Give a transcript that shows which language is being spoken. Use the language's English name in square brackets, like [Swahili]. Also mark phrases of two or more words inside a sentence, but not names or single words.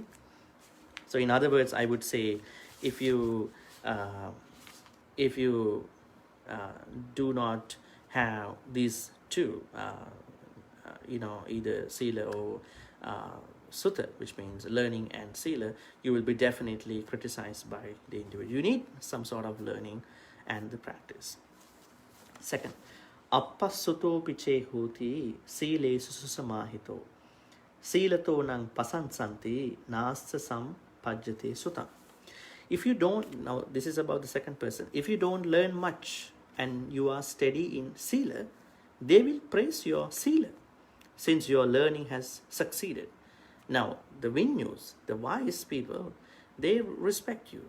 [English] So in other words, I would say, if you do not have these two, either sila or sutta, which means learning and sila, you will be definitely criticized by the individual. You need some sort of learning and the practice. Second, [Pali] appassuto piche hoti sile susamahito silato nang pasansanti nasta sampajjate sutta. [English] if you don't, now this is about the second person, if you don't learn much and you are steady in sila, they will praise your sila since your learning has succeeded. Now, the Vinyus, the wise people, they respect you.